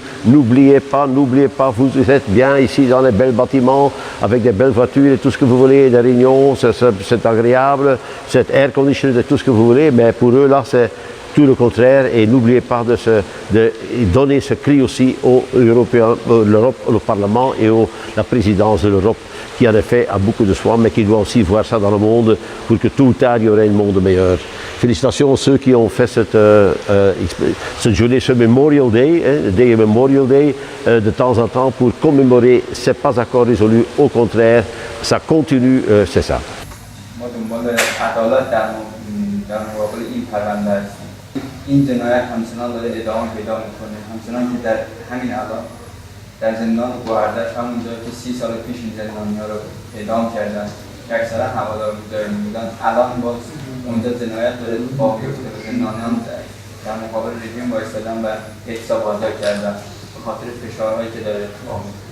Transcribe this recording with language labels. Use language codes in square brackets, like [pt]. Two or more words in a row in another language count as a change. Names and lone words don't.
[fr] N'oubliez pas, vous êtes bien ici dans les bels bâtiments, avec des belles voitures et tout ce que vous voulez, des réunions, c'est agréable, c'est air conditionné, tout ce que vous voulez, mais pour eux là c'est tout le contraire, et n'oubliez pas de donner ce cri aussi aux Européens, l'Europe, le Parlement et la présidence de l'Europe, qui en effet a beaucoup de soin, mais qui doit aussi voir ça dans le monde pour que tout ou tard il y aurait un monde meilleur. Félicitations à ceux qui ont fait cette journée, ce [en] Memorial Day, Memorial Day, [fr] de temps en temps pour commémorer. C'est pas encore résolu, au contraire, ça continue, c'est ça. [fa] این جنایت همچنان داره ادامه پیدا میکنه، همچنان که در همین الان در زندان گوهردش همونجا که 30 سال پیش این زندانی‌ها رو اعدام کردن که اکثرا هوادار بودن الان باز اونجا جنایت داره باقی افتاده به زندانیان در مقابل رژیم وایستادن و احساب واضح کردن به خاطر فشارهایی که داره اتفاق میفته.